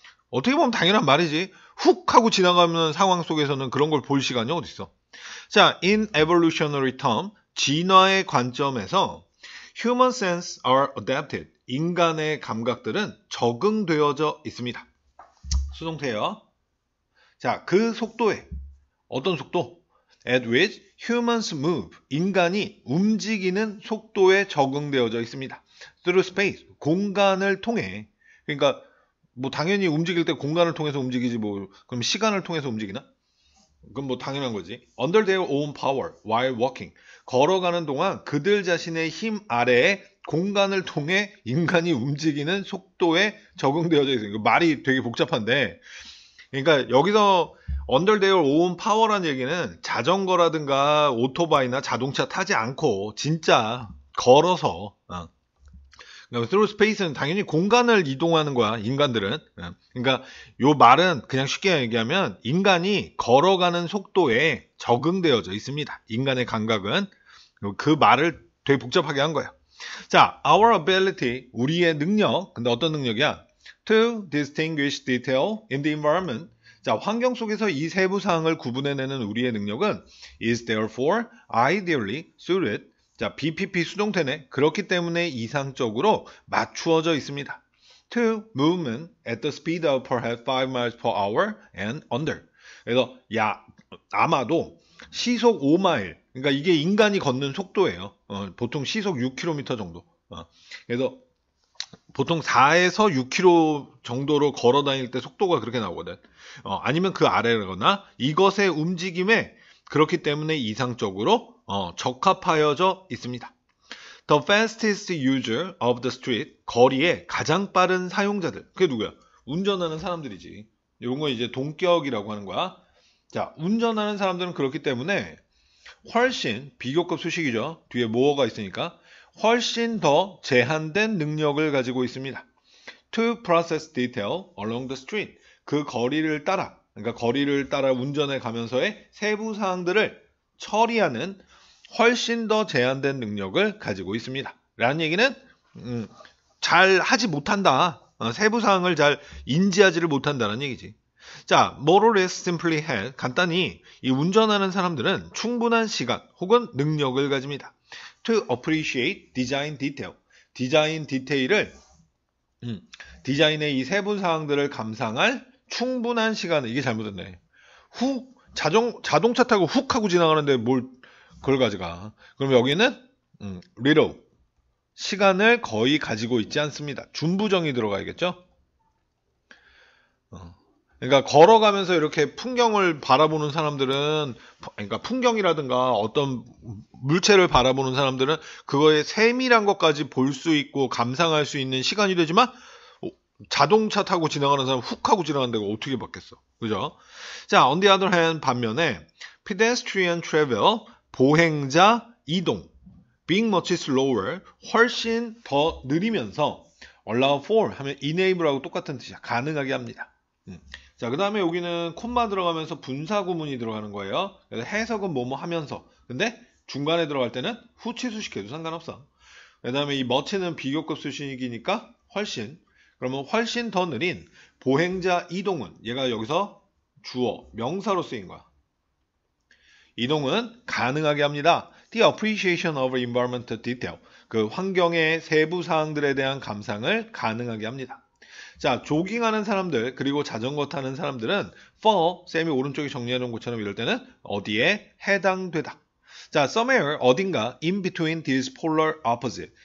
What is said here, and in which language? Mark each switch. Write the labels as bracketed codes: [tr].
[ko] 어떻게 보면 당연한 말이지. 훅 하고 지나가는 상황 속에서는 그런 걸 볼 시간이 어디 있어. [en] 자, in evolutionary term, [ko] 진화의 관점에서 [en] human senses are adapted. [ko] 인간의 감각들은 적응되어져 있습니다. 수동태요. 자, 그 속도에 어떤 속도? [en] At which humans move. [ko] 인간이 움직이는 속도에 적응되어져 있습니다. [en] Through space. [ko] 공간을 통해. 그러니까 뭐 당연히 움직일 때 공간을 통해서 움직이지 뭐 그럼 시간을 통해서 움직이나? 그건 뭐 당연한 거지. [en] Under their own power while walking. [ko] 걸어가는 동안 그들 자신의 힘 아래에 공간을 통해 인간이 움직이는 속도에 적응되어져 있어요. 말이 되게 복잡한데 그러니까 여기서 [en] under their own power [ko] 라는 얘기는 자전거라든가 오토바이나 자동차 타지 않고 진짜 걸어서 [en] through space [ko] 는 당연히 공간을 이동하는 거야, 인간들은. 그러니까 요 말은 그냥 쉽게 얘기하면 인간이 걸어가는 속도에 적응되어져 있습니다. 인간의 감각은. 그 말을 되게 복잡하게 한 거야. 자, [en] our ability, [ko] 우리의 능력. 근데 어떤 능력이야? [en] To distinguish detail in the environment. [ko] 자, 환경 속에서 이 세부 사항을 구분해내는 우리의 능력은 [en] is therefore ideally suited. [ko] 자, BPP 수동태네. 그렇기 때문에 이상적으로 맞추어져 있습니다. [en] To movement at the speed of perhaps 5 miles per hour and under. [ko] 그래서 아마도 시속 5마일. 그러니까 이게 인간이 걷는 속도예요. 보통 시속 6km 정도. 그래서 보통 4에서 6km 정도로 걸어 다닐 때 속도가 그렇게 나오거든. 아니면 그 아래거나 이것의 움직임에 그렇기 때문에 이상적으로 적합하여져 있습니다. [en] The fastest user of the street, [ko] 거리의 가장 빠른 사용자들. 그게 누구야? 운전하는 사람들이지. 이런 거 이제 동격이라고 하는 거야. 자, 운전하는 사람들은 그렇기 때문에 훨씬 비교급 수식이죠. 뒤에 뭐가 있으니까 훨씬 더 제한된 능력을 가지고 있습니다. [en] To process detail along the street. [ko] 그 거리를 따라, 그러니까 거리를 따라 운전해 가면서의 세부 사항들을 처리하는 훨씬 더 제한된 능력을 가지고 있습니다. 라는 얘기는 잘 하지 못한다. 세부 사항을 잘 인지하지를 못한다는 얘기지. [en] 자, more or less simply had. [ko] 간단히 이 운전하는 사람들은 충분한 시간 혹은 능력을 가집니다. [en] To appreciate design detail. [ko] 디자인 디테일을 디자인의 이 세부 사항들을 감상할 충분한 시간을 이게 잘못됐네. 자동차 타고 훅 하고 지나가는데 뭘 그걸 가져가. 그럼 여기는 little 시간을 거의 가지고 있지 않습니다. 준부정이 들어가야겠죠? 그러니까 걸어가면서 이렇게 풍경을 바라보는 사람들은 그러니까 풍경이라든가 어떤 물체를 바라보는 사람들은 그거의 세밀한 것까지 볼 수 있고 감상할 수 있는 시간이 되지만 자동차 타고 지나가는 사람 훅 하고 지나가는 데가 어떻게 받겠어. 그죠? [en] 자, on the other hand [ko] 반면에 [en] pedestrian travel [ko] 보행자 이동 [en] being much slower [ko] 훨씬 더 느리면서 [en] allow for [ko] 하면 [en] enable [ko] 하고 똑같은 뜻이야. 가능하게 합니다. 자, 그 다음에 여기는 콤마 들어가면서 분사 구문이 들어가는 거예요. 그래서 해석은 뭐뭐 하면서. 근데 중간에 들어갈 때는 후치수식해도 상관없어. 그 다음에 이 much는 비교급 수식이니까 훨씬. 그러면 훨씬 더 느린 보행자 이동은 얘가 여기서 주어, 명사로 쓰인 거야. 이동은 가능하게 합니다. [en] The appreciation of environmental detail. [ko] 그 환경의 세부 사항들에 대한 감상을 가능하게 합니다. 자, 조깅하는 사람들 그리고 자전거 타는 사람들은 for, 쌤이 오른쪽에 정리해 놓은 것처럼 이럴 때는 어디에 해당되다. [en] 자, somewhere [ko] 어딘가 [en] in between these polar opposite.